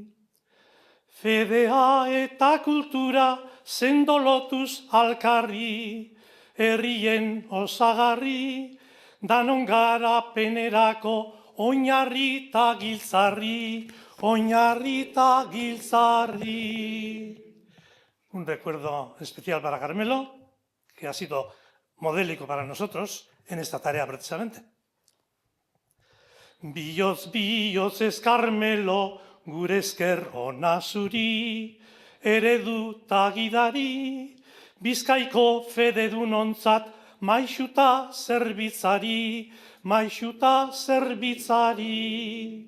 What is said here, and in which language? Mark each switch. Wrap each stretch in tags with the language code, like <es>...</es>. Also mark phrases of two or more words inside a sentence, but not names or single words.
<eu>Fedea eta kultura zendolotuz alkarri, herrien osagarri, danon garapenerako oinarri eta giltzarri, oinarri eta giltzarri.</eu> <es>Un recuerdo especial para Carmelo, que ha sido modélico para nosotros en esta tarea precisamente.</es> <eu>Bihotz ez Carmelo, gure esker ona zuri, eredu ta gidari, Bizkaiko fededunontzat maixuta zerbitzari, maixuta zerbitzari.</eu>